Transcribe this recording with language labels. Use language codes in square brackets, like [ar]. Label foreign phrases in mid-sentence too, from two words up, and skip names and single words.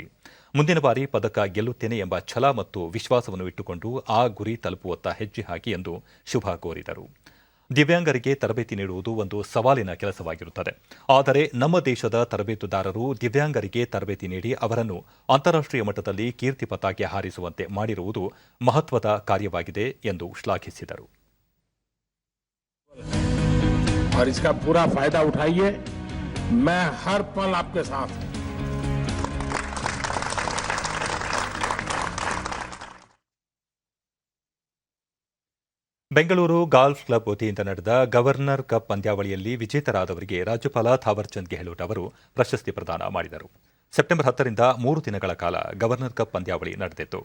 [kn] ಮುಂದಿನ ಬಾರಿ ಪದಕ ಗೆಲ್ಲುತ್ತೇನೆ ಎಂಬ ಛಲ ಮತ್ತು ವಿಶ್ವಾಸವನ್ನು ಇಟ್ಟುಕೊಂಡು ಆ ಗುರಿ ತಲುಪುವತ್ತ ಹೆಜ್ಜೆ ಹಾಕಿ ಎಂದು ಶುಭ ಕೋರಿದರು. ದಿವ್ಯಾಂಗರಿಗೆ ತರಬೇತಿ ನೀಡುವುದು ಒಂದು ಸವಾಲಿನ ಕೆಲಸವಾಗಿರುತ್ತದೆ. ಆದರೆ ನಮ್ಮ ದೇಶದ ತರಬೇತುದಾರರು ದಿವ್ಯಾಂಗರಿಗೆ ತರಬೇತಿ ನೀಡಿ ಅವರನ್ನು ಅಂತಾರಾಷ್ಟ್ರೀಯ ಮಟ್ಟದಲ್ಲಿ ಕೀರ್ತಿ ಪತಾಕೆ ಹಾರಿಸುವಂತೆ ಮಾಡಿರುವುದು ಮಹತ್ವದ ಕಾರ್ಯವಾಗಿದೆ ಎಂದು ಶ್ಲಾಘಿಸಿದರು. [hi] और इसका पूरा फायदा उठाइए. मैं हर पल आपके साथ हूं. [kn] ಬೆಂಗಳೂರು ಗಾಲ್ಫ್ ಕ್ಲಬ್ ವತಿಯಿಂದ ನಡೆದ ಗವರ್ನರ್ ಕಪ್ ಪಂದ್ಯಾವಳಿಯಲ್ಲಿ ವಿಜೇತರಾದವರಿಗೆ ರಾಜ್ಯಪಾಲ ಥಾವರ್ಚಂದ್ ಗೆಹ್ಲೋಟ್ ಅವರು ಪ್ರಶಸ್ತಿ ಪ್ರದಾನ ಮಾಡಿದರು. ಸೆಪ್ಟೆಂಬರ್ 10ರಿಂದ 3 ದಿನಗಳ ಕಾಲ ಗವರ್ನರ್ ಕಪ್ ಪಂದ್ಯಾವಳಿ ನಡೆದಿತ್ತು.